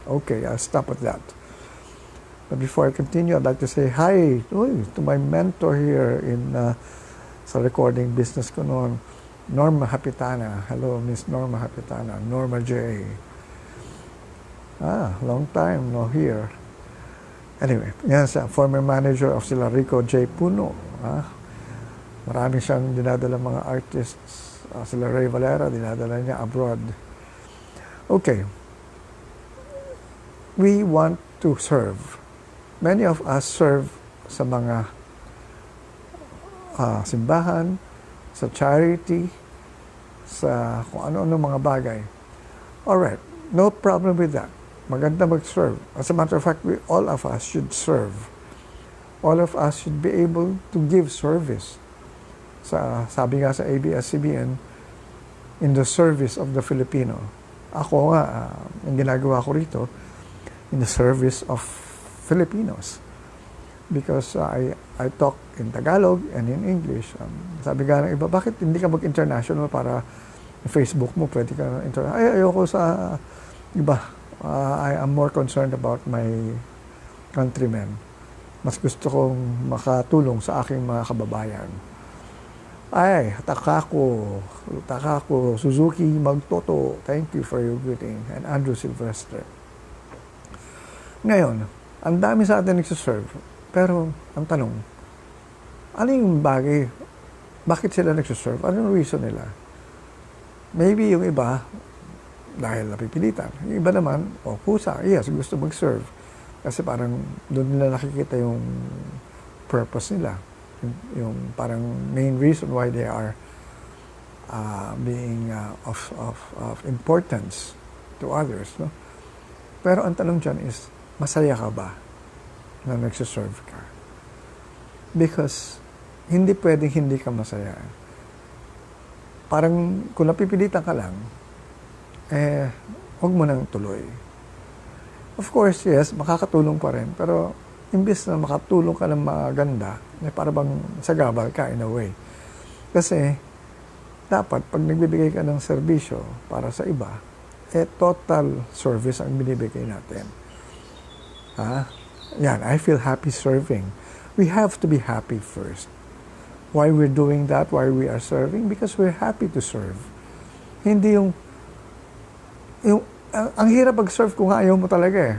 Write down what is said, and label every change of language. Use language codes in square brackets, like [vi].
[en] Okay, I'll stop at that. But before I continue, I'd like to say hi to my mentor here in [tl] sa recording business ko noon, [en] Norma Hapitana. Hello, Miss Norma Hapitana. Norma J. Long time no here. Anyway, [tl] yan siya, [en] former manager of sila Rico J. Puno. [tl] Marami siyang dinadala mga artists. Sila Ray Valera, dinadala niya abroad. Okay. [en] We want to serve. Many of us serve [tl] sa mga simbahan, sa charity, sa kung ano-ano mga bagay. [en] Alright, no problem with that. [tl] Maganda mag-serve. [en] As a matter of fact, all of us should serve. All of us should be able to give service. [tl] Sabi nga sa [en] ABS-CBN, in the service of the Filipino. [tl] Ako nga, ang ginagawa ko rito, [en] in the service of Filipinos. Because I talk in Tagalog and in English. [tl] Sabi nga ng iba, bakit hindi ka mag-international para Facebook mo, pwede ka international? Ayoko sa iba. [en] I am more concerned about my countrymen. [tl] Mas gusto kong makatulong sa aking mga kababayan. [en] Takako, Suzuki Magtoto, thank you for your greeting. [tl] And Andrew Sylvester. Ngayon, ang dami sa atin nagsiserve. Pero, ang tanong, ano yung bagay, bakit sila nagsiserve? Anong reason nila? Maybe yung iba, dahil napipilitan. Yung iba naman, kusa, yes, gusto mag-serve. Kasi parang doon nila nakikita yung purpose nila. Yung parang [en] main reason why they are being of importance to others. No? [tl] Pero ang tanong dyan is, masaya ka ba na nagsiserve ka? Because hindi pwedeng hindi ka masaya. Parang kung napipilitan ka lang, huwag mo nang tuloy. [en] Of course, yes, [tl] makakatulong pa rin. Pero imbis na makatulong ka ng maganda, para bang sagabal ka [en] in a way. [tl] Kasi dapat pag nagbibigay ka ng serbisyo para sa iba, total service ang binibigay natin. [en] Yan, I feel happy serving. We have to be happy first. Why we're doing that, why we are serving? Because we're happy to serve. [tl] Hindi yung ang hirap mag-serve kung ayaw mo talaga eh.